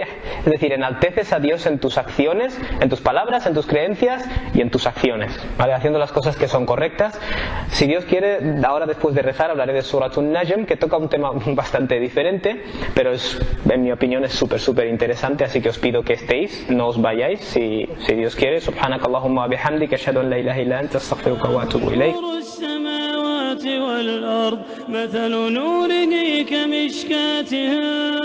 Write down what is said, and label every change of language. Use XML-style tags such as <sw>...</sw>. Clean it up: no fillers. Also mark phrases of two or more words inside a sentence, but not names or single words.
<es>Es decir, enalteces a Dios en tus acciones, en tus palabras, en tus creencias y en tus acciones, ¿vale? Haciendo las cosas que son correctas. Si Dios quiere, ahora después de rezar hablaré de Suratun Najm, que toca un tema bastante diferente, pero en mi opinión es súper interesante, así que os pido que estéis, no os vayáis, si Dios quiere.</es> <ar>سبحانك اللهم وبحمدك أشهد أن لا إله إلا أنت أستغفرك وأتوب إليك. السماوات والأرض مثل نوره كمشكاة</ar>